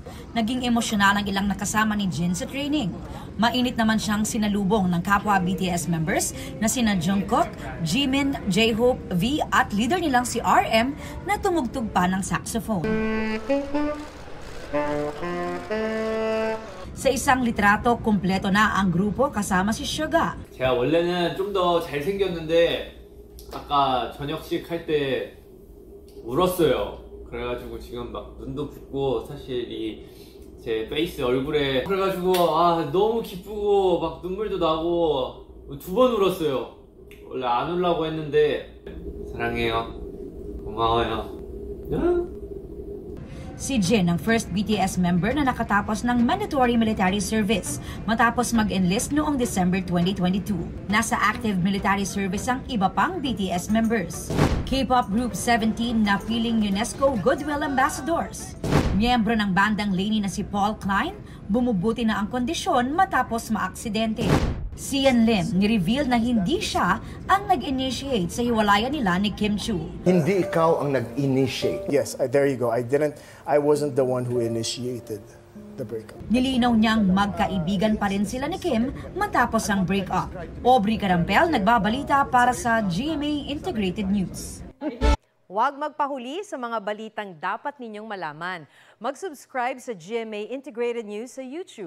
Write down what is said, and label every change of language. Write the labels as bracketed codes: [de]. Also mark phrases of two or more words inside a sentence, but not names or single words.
[tl] Naging emosyonal ang ilang nakasama ni Jin sa training. Mainit naman siyang sinalubong ng kapwa BTS members na sina Jungkook, Jimin, J-Hope, V at leader nilang si RM na tumugtog pa ng saxophone. Sa isang litrato, kumpleto na ang grupo kasama si Suga. [ko] 제가 원래는 좀 더 잘생겼는데 아까 저녁식 할 때 울었어요. 그래가지고 지금 막 눈도 붓고 사실 제 페이스 얼굴에 그래가지고 너무 기쁘고 막 눈물도 나고 2번 울었어요. 원래 안 울라고 했는데 사랑해요. 고마워요. [tl] Si Jin ang [en] first BTS member [tl] na nakatapos ng [en] mandatory military service [tl] matapos mag-enlist noong December 2022. Nasa active military service ang iba pang BTS members. [en] K-pop group [tl] 17 na piling UNESCO Goodwill Ambassadors. Miyembro ng bandang Lainey na si Paul Klein, bumubuti na ang kondisyon matapos maaksidente. Sian Lim ni-reveal na hindi siya ang nag-initiate sa hiwalayan nila ni Kim Chu. Hindi ikaw ang nag-initiate. [en] Yes, there you go. I wasn't the one who initiated the breakup. [tl] Nilinaw niyang magkaibigan pa rin sila ni Kim matapos ang breakup. Aubrey Carampel nagbabalita para sa GMA Integrated News. Huwag magpahuli sa mga balitang dapat ninyong malaman. Mag-subscribe sa GMA Integrated News sa YouTube.